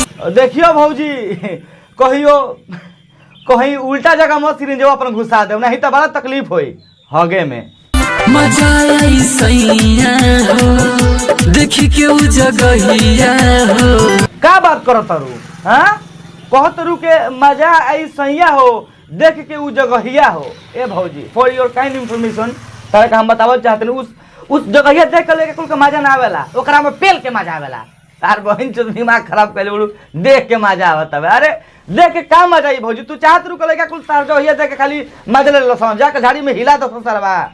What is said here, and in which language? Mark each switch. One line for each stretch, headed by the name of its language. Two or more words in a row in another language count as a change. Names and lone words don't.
Bhojpuri: देखियो भौजी कहियो कहीं उल्टा जगह मत सिरिंजवा अपन घुसा दे, नहीं तो बड़ा तकलीफ होई हगे में। मजा आई सैया हो देखी के उ जगहिया हो। का बात करो तारू? हां कह तारू के मजा आई सैया हो देख के उ जगहिया हो। ए भौजी
English: for your kind information
Bhojpuri: तारा का हम बतावल चाहते हैं उस जगहिया देख के लेके कुल के मजा ना आवेला, ओकरा में पेल के मजा आवेला। तार बहन से दिमाग खराब कर ले देख के मजा आवत है। अरे देख के का मजा आई भौजी? तू चाहत रू के कुल तार जगहिया देख के खाली मजा ले लो समझ जाके झाड़ी में हिला दो सरवा।